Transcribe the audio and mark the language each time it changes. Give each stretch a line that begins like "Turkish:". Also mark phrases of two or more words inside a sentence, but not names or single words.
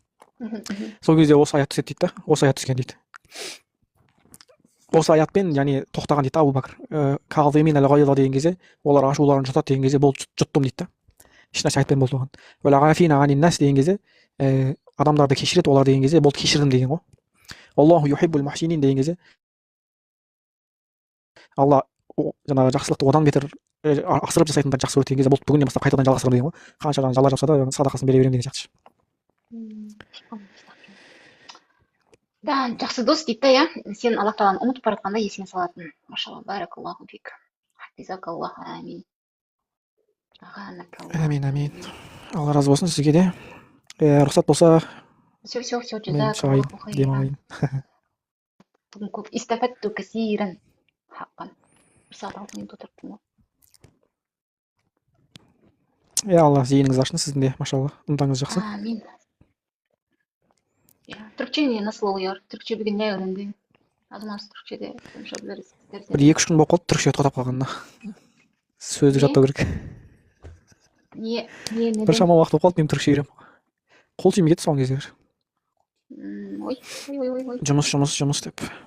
Kazakh: Сол кезде осы аят түседі дейді да, осы аят түскен дейді. Осы аятпен яғни тоқтаған дейді Абу Бакр.
Arabic: الكاظمين الغيظ
Kazakh: деген кезде, олар ашуларын жұтады деген кезде, болды, жұттым дейді да. Ешнәрсе айтпай болды оған.
Arabic: والعافين عن الناس
Kazakh: деген кезде, адамдарды кешіреді олар деген кезде, болды, кешірдім деген ғой.
Arabic: الله يحب المحسنين
Kazakh: деген кезде, Алла жаңағы жақсылықты одан бетер асырып жасайтындарды жақсы көреді деген кезде, болды, бүгіннен бастап қайтадан жалғастырамын деген ғой. Қанша жала жапса да садақасын бере беремін деген сияқты. Да, жақсы дос дейді да, иә. Сен Аллах тағаланы ұмытып бара жатқанда есіңе салатын. Машалла,
Arabic: بارك الله فيك. حفظك الله، آمين.
Kazakh: Амин, амин. Алла разы болсын сізге де. Рұқсат болса, Все, мен шығайын, демалайын. Бүгін көп
Arabic: استفدت كثيرا.
Kazakh: Хаққан. 1 сағат 6 минут отырыппын ғой. Алла зейініңіз ашсын сіздің де, машалла, ынтаңыз жақсы. Амин. Түркче на слово,
Turkish: Türkçe bugün ne öğrendim. Азамат Türkçede konuşabiliriz.
Kazakh: Бір 2-3 күн болып қалды түркше тоқтап қалғанына. Сөздік жаттау керек. Не? Бір шама уақыт болып қалды, мен түркше үйренемін. Қол тимей кетті соңғы кездері. Ой. Жұмыс деп.